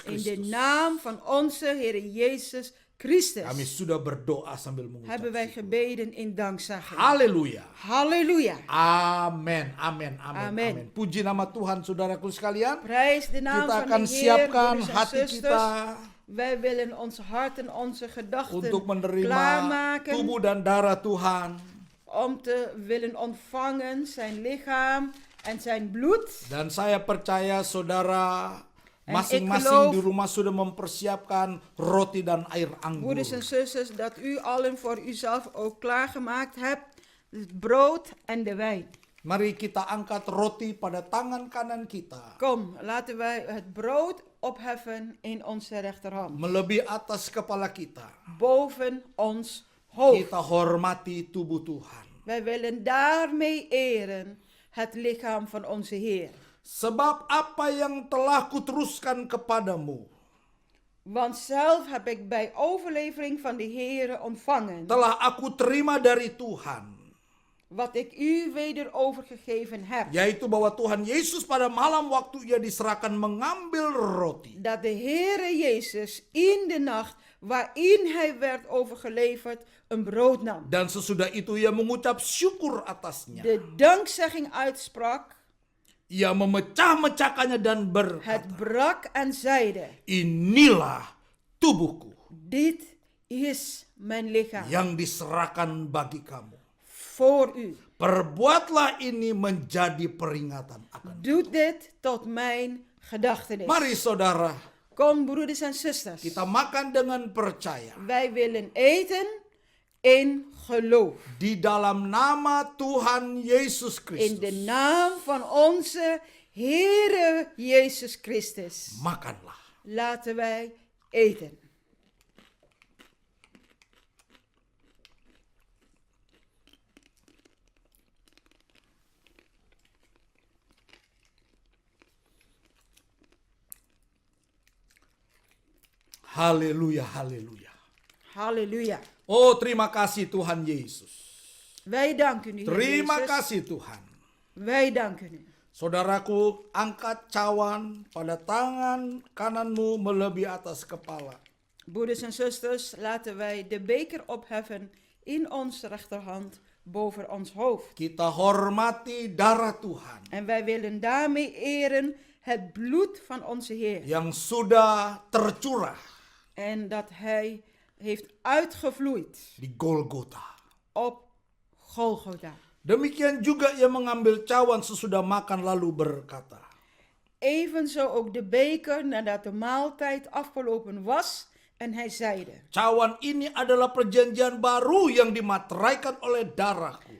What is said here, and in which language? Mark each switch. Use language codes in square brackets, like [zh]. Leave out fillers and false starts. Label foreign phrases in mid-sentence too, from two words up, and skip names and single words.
[nl] In de [id] Kristus. [nl] naam van onze Heer Jezus Christus [id] Kami sudah berdoa sambil [nl] hebben wij [id] mengucap. [nl] gebeden in dankzegging. [id] Haleluya. [nl] Halleluja. [id] Amin, amin, amin, Amin. amin. Puji nama Tuhan, saudaraku sekalian. [nl] Prijs de naam [id] Kita [nl] van [id] akan [nl] de Heer, [id] siapkan [nl] broeders en [id] hati [nl] zusters. [id] kita [nl] Wij willen onze harten, onze gedachten [id] untuk menerima [nl] klaarmaken [id] tubuh dan darah Tuhan. [nl] om te willen ontvangen zijn lichaam en zijn bloed. [id] Dan saya percaya saudara [nl] En [id] masing-masing [nl] ik geloof, [id] di rumah sudah mempersiapkan roti dan air anggur. [nl] Broeders en zusters, dat u allen voor uzelf ook klaargemaakt hebt het brood en de wijn. [id] Mari kita angkat roti pada tangan kanan kita. [nl] Kom, laten wij het brood opheffen in onze rechterhand. [id] Melebihi atas kepala kita. [nl] Boven ons hoofd. [id] Kita hormati tubuh Tuhan. [nl] Wij willen daarmee eren het lichaam van onze Heer. [id] Sebab apa yang telah kuteruskan kepadamu, [nl] Want zelf heb ik bij overlevering van de Heere ontvangen, [id] telah aku terima dari Tuhan. [nl] wat ik u weder overgegeven heb. [id] Yaitu bahwa Tuhan Yesus pada malam waktu ia diserahkan mengambil roti. [nl] Dat de Heere Jezus in de nacht waarin hij werd overgeleverd een brood nam. [id] Dan sesudah itu ia mengucap syukur atasnya. [nl] De dankzegging uitsprak, [id] Ia memecah-mecahkannya dan [nl] het [id] berkata, [nl] brak en zeide, [id] inilah tubuhku [nl] dit is mijn lichaam [id] yang diserahkan bagi kamu. [nl] voor u. [id] Perbuatlah ini menjadi peringatan akan. [nl] Doe dit tot mijn gedachtenis. [id] Mari saudara, [nl] Kom broeders en zusters. [id] kita makan dengan percaya. [nl] Wij willen eten in geloof. [id] Di dalam nama Tuhan Yesus [nl] In [id] Kristus. [nl] de naam van onze Heere Jezus Christus. [id] Makanlah. [nl] Laten wij eten. [id] Haleluya, haleluya. [nl] Halleluja. [id] Oh, terima kasih Tuhan Yesus. [nl] Wij danken u, Heer [id] Terima [nl] Jezus. [id] kasih Tuhan. [nl] Wij danken u. [id] Saudaraku, angkat cawan pada tangan kananmu melebihi atas kepala. [nl] Broeders en zusters, laten wij de beker opheffen in onze rechterhand boven ons hoofd. [id] Kita hormati darah Tuhan [nl] En wij willen daarmee eren het bloed van onze Heer. [id] yang sudah tercurah [nl] En dat hij heeft uitgevloeid [id] di Golgota. [nl] op Golgotha. [id] Demikian juga ia mengambil cawan sesudah makan lalu berkata, [nl] Evenzo ook de beker nadat de maaltijd afgelopen was. En hij zeide, [id] cawan ini adalah perjanjian baru yang dimateraikan oleh darahku.